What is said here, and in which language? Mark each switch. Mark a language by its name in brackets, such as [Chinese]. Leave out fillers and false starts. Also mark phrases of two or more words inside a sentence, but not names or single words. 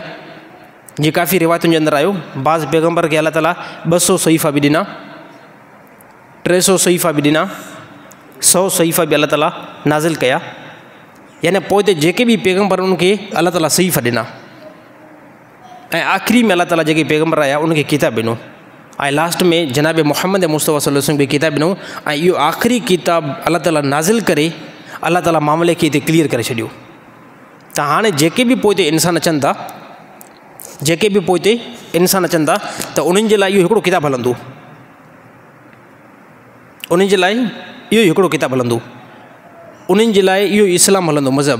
[Sindhi] जीअं काफ़ी रिवायतुनि जे अंदरि आयो, बाज़ पैगम्बर खे अल्लाह ताला 200 सहीफ़ा बि ॾिना, 300 सहीफ़ा बि ॾिना, 100 सहीफ़ा बि अल्लाह ताला नाज़िल कया। यानी पोइ ते जेके बि पैगम्बर उनखे अल्लाह ताला सहीफ़ा ॾिना, ऐं आख़िरी में अल्लाह ताला जेके पैगम्बर आया उनखे किताब ॾिनो, ऐं लास्ट में जनाब मुहम्मद मुस्तफ़ा [Arabic] صلى الله عليه وسلم [Sindhi] खे किताब ॾिनो। ऐं इहो आख़िरी किताब अल्लाह ताला नाज़िल करे अल्लाह ताला मामले खे हिते क्लियर करे छॾियो। त हाणे जेके बि पोइ ते इंसान अचनि था, जेके बि पोइ ते इंसान अचनि था, त उन्हनि जे लाइ इहो हिकिड़ो किताब हलंदो, उन्हनि जे लाइ इहो हिकिड़ो किताब हलंदो, उन्हनि जे लाइ इहो इस्लाम हलंदो मज़हब।